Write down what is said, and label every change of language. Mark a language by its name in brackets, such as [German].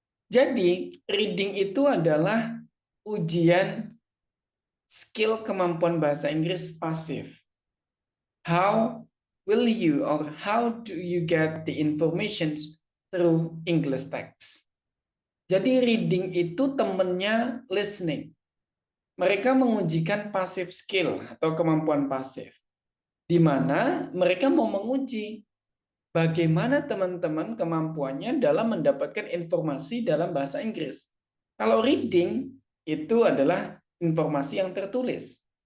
[Indonesian] Jadi, reading itu adalah ujian skill kemampuan bahasa Inggris pasif. [English] How will you or how do you get the information through English text? [Indonesian] Jadi, reading itu temennya listening. Mereka mengujikan passive skill atau kemampuan pasif, di mana mereka mau menguji bagaimana teman-teman kemampuannya dalam mendapatkan informasi dalam bahasa Inggris. Kalau reading itu adalah informasi yang tertulis.